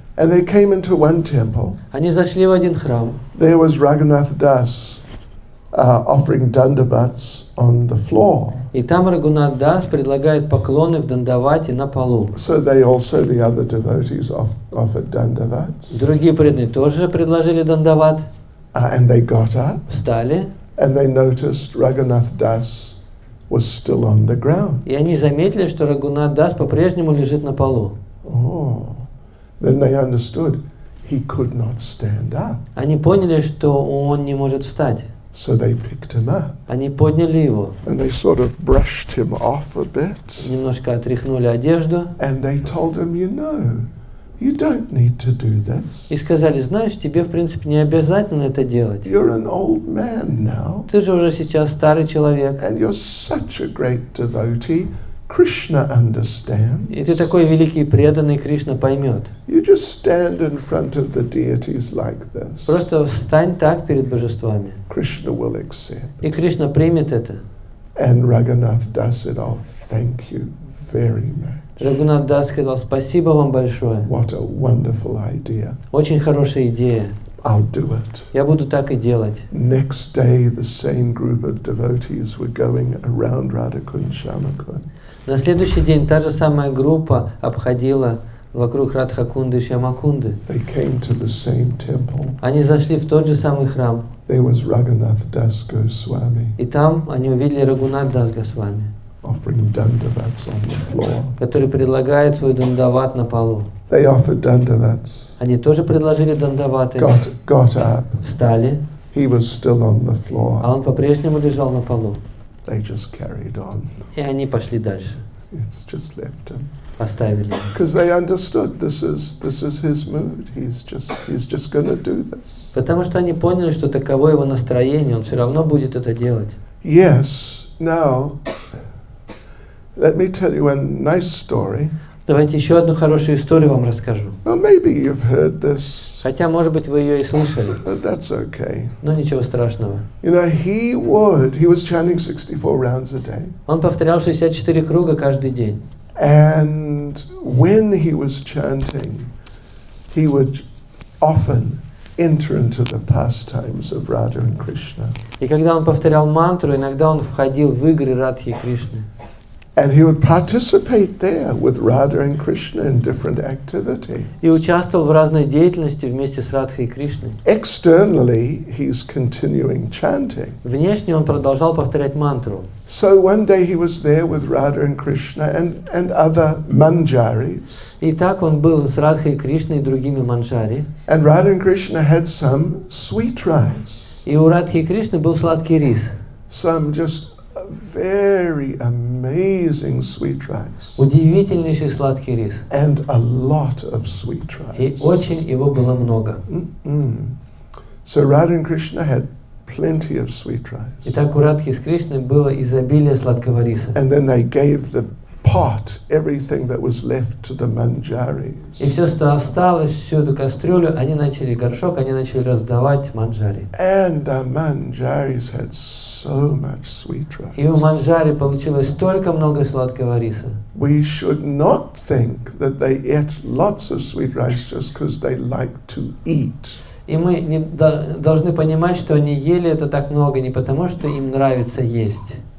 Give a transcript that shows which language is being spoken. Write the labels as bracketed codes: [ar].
[en] And they came into one temple. [ru] Они зашли в один храм. [en] There was Raghunath Das offering dandavats on the floor. [ru] И там Рагунат Дас предлагает поклоны в дандавате на полу. [en] So the other devotees offered dandavats. [ru] Другие преданные тоже предложили дандават. [en] And they got up. [ru] Встали. [en] And they noticed Raghunath Das was still on the ground. [ru] И они заметили, что Рагунат Дас по-прежнему лежит на полу. [en] Oh, then they understood he could not stand up. [ru] Они поняли, что он не может встать. [en] So they picked him up. [ru] Они подняли его. [en] And they sort of brushed him off a bit. [ru] Немножко отряхнули одежду. [en] And they told him, you don't need to do this. [ru] И сказали, знаешь, тебе в принципе не обязательно это делать. [en] You're an old man now. [ru] Ты же уже сейчас старый человек. [en] And you're such a great devotee. Krishna understands. [ru] И ты такой великий преданный, Кришна поймет. [en] You just stand in front of the deities like this. [ru] Просто встань так перед божествами. [en] Krishna will accept. [ru] И Кришна примет это. [en] And Raghunath Das said, oh, thank you very much. [ru] Рагунат Дас сказал: спасибо вам большое. [en] What a wonderful idea. [ru] Очень хорошая идея. [en] I'll do it. [ru] Я буду так и делать. [en] Next day, the same group of devotees were going around Radhakund Shamakund. [ru] На следующий день та же самая группа обходила вокруг Радхакунды и Шьямакунды. [en] They came to the same temple. [ru] Они зашли в тот же самый храм. [en] There was Raghunath Das Goswami [ru] И там они увидели Рагунат Дас Госвами, [en] offering dandavats on the floor. [ru] который предлагает свой дандават на полу. [en] They offered dandavats, [ru] Они тоже предложили дандаваты, [en] got up. [ru] встали, [en] He was still on the [ru] а [en] floor. [ru] он по-прежнему лежал на полу. [en] They just carried on. [ru] И они пошли дальше, [en] It's just left him. [ru] оставили. [en] Because they understood this is his mood. He's just going to do this. [ru] Потому что они поняли, что таково его настроение, он все равно будет это делать. [en] Yes. Now, let me tell you a nice story. [ru] Давайте еще одну хорошую историю вам расскажу. [en] Well, maybe you've heard this, [ru] Хотя, может быть, вы ее и слышали, [en] but that's okay. [ru] но ничего страшного. [en] You know, he was chanting 64 rounds a day. [ru] Он повторял 64 круга каждый день. [en] And when he was chanting, he would often enter into the pastimes of Radha and Krishna. [ru] И когда он повторял мантру, иногда он входил в игры Радхи и Кришны. [en] And he would participate there with Radha and Krishna in different activity. [ru] И участвовал в разной деятельности вместе с Радхой и Кришной. [en] Externally, he's continuing chanting. [ru] Внешне он продолжал повторять мантру. [en] So one day he was there with Radha and Krishna and other manjaris. [ru] И так он был с Радхой и Кришной и другими манджари. [en] And Radha and Krishna had some sweet rice. [ru] И у Радхи и Кришны был сладкий рис. [en] Some just very amazing sweet rice. [ru] Удивительнейший сладкий рис. [en] And a lot of sweet [ru] И [en] rice. [ru] очень его было много. [en] So Radha and Krishna had plenty of sweet rice. [ru] Итак, у Радхи с Кришной было изобилие сладкого риса. [en] And then they gave the pot, everything that was left, to the manjaris. [ru] И все, что осталось, всю эту кастрюлю, горшок, они начали раздавать манджари. [en] And the manjaris had so much sweet rice. [ru] И у манджари получилось столько много сладкого риса. [en] We should not think that they ate lots of sweet rice just because they like to eat. [ru] И мы не должны понимать, что они ели это так много не потому, что им нравится есть.